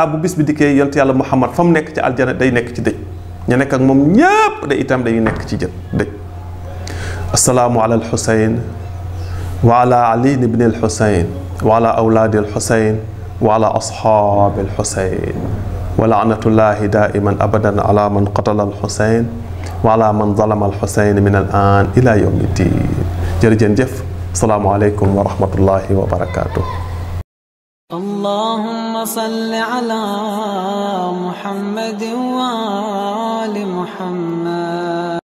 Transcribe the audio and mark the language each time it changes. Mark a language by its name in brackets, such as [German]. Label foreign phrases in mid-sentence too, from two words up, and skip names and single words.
[Wolof] bu bis bi dikkee yonent yàlla Muhammad fa mu nekk ci aljana day nekk ci dëj [Arabic] ña nekk ak moom ñépp day itam dañuy nekk ci dëj السلام على الحسين وعلى علي بن الحسين وعلى أولاد الحسين وعلى أصحاب الحسين ولعنة الله دائما أبدا على من قتل الحسين وعلى من ظلم الحسين من الآن إلى يوم الدين jërëjëf السلام عليكم ورحمة الله وبركاته اللهم صل على محمد وآل محمد